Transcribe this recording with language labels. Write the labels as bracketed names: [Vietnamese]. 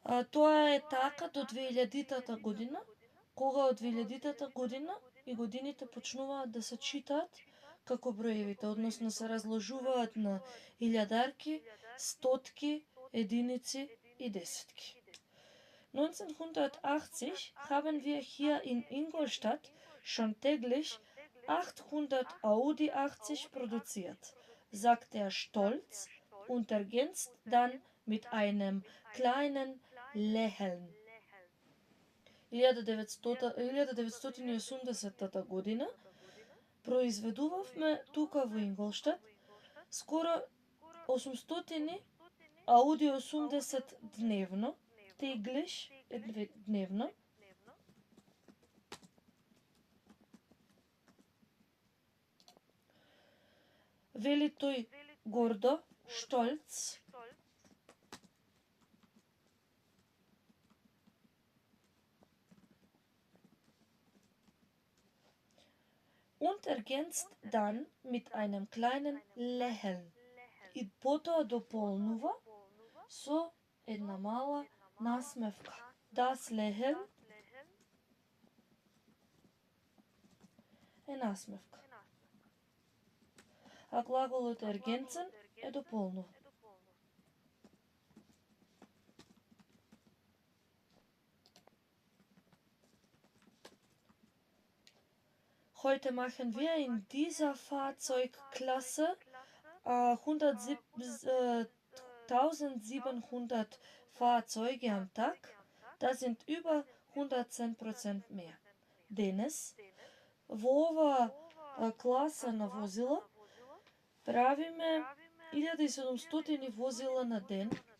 [Macedonian] Тоа е така до 2000-тата година, кога од 2000-тата година и годините почнуваат да се читаат како броевите, односно се разложуваат на илјадарки, стотки, единици и десетки. [German] 1980 haben wir hier in Ingolstadt schon täglich 800 Audi 80 produziert. sagt er stolz und ergänzt dann mit einem kleinen Lächeln. [Macedonian] 1980 година произведувавме тука во Инголштад скоро 800 Ауди 80 дневно, теглиш дневно. Вели тој гордо, stolz. [German] Und ergänzt dann mit einem kleinen Lächeln. [Macedonian] И потоа дополнува со една мала насмевка. [German] Das Lächeln [Macedonian] е насмевка. А глаголот ergänzen е дополнува. [German] Heute machen wir in dieser Fahrzeugklasse 1700 Fahrzeuge am Tag. Das sind über 110% mehr. [Macedonian] Денес, во ова класа на возила, правиме 1700 возила на ден.